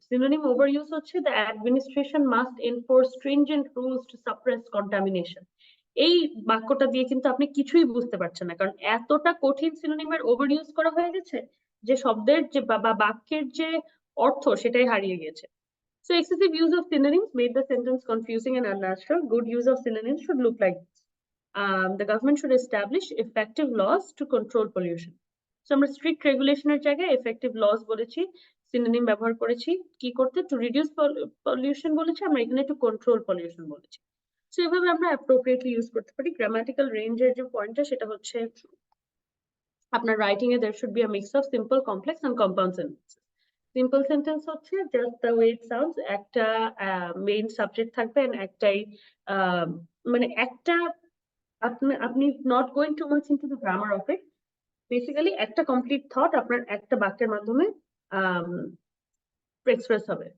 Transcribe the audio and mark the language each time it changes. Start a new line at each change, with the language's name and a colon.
English: Synonym overuse হচ্ছে the administration must enforce stringent rules to suppress contamination.
Bangla: এই বাক্যটা দিয়ে কিন্তু আপনি কিছুই বুঝতে পারছেন না, কারণ এতটা কঠিন সিনোনিমের ওভারইউজ করা হয়ে গেছে যে শব্দের যে বা বাক্যের যে অর্থ সেটাই হারিয়ে গেছে।
English: So excessive use of synonyms made the sentence confusing and unnatural. Good use of synonyms should look like this. The government should establish effective laws to control pollution.
Bangla: So আমরা স্ট্রিক্ট রেগুলেশনের জায়গায় এফেক্টিভ লস বলেছি, synonym ব্যবহার করেছি কি করতে, to reduce pollution বলেছি, আমরা এখানে টু কন্ট্রোল পলিউশন বলেছি। সো এভাবে আমরা অ্যাপ্রোপ্রিয়েটলি ইউজ করতে পারি। গ্রামাটিক্যাল রেঞ্জের যে পয়েন্টটা সেটা হচ্ছে আপনার writing A
English: there should be a mix of simple, complex and compound sentences.
Bangla: Simple sentence হচ্ছে
English: just the way it sounds,
Bangla: একটা মেইন সাবজেক্ট থাকবে এন্ড একটাই মানে একটা আপনি
English: not going to much into the grammar of it,
Bangla: basically একটা complete thought আপনার একটা বাক্যের মাধ্যমে এক্সপ্রেস হবে।